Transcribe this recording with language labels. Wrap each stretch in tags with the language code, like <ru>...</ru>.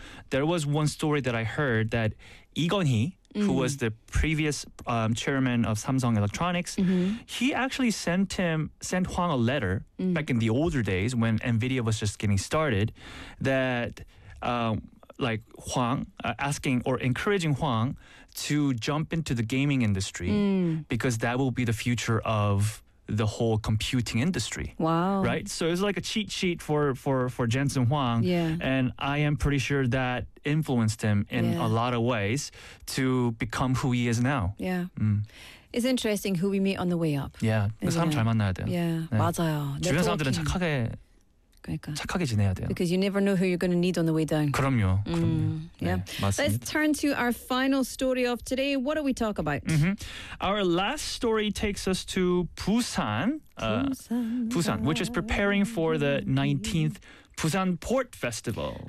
<en>there was one story that I heard that Lee Kun-hee, who was the previous chairman of Samsung Electronics, he actually sent Hwang a letter back in the older days when NVIDIA was just getting started, that like Hwang asking or encouraging Hwang to jump into the gaming industry because that will be the future of the whole computing industry. Wow. Right? So it's like a cheat sheet for Jensen Hwang. Yeah. And I am pretty sure that influenced him in a lot of ways to become who he is now. Yeah. Mm. It's interesting who we meet on the way up.</en> <ko>Yeah. 그 사람 잘 만나야 돼요. Yeah. 맞아요. 주변 사람들은 착하게 착하게 지내야 돼요.</ko> <en>Because you never know who you're going to need on the way down.</en> <ko>그럼요. 그럼요. Yeah. 맞습니다.</ko> <en>Let's turn to our final story of today. What do we talk about? Mm-hmm. Our last story takes us to Busan, which is preparing for the 19th Busan Port Festival.</en>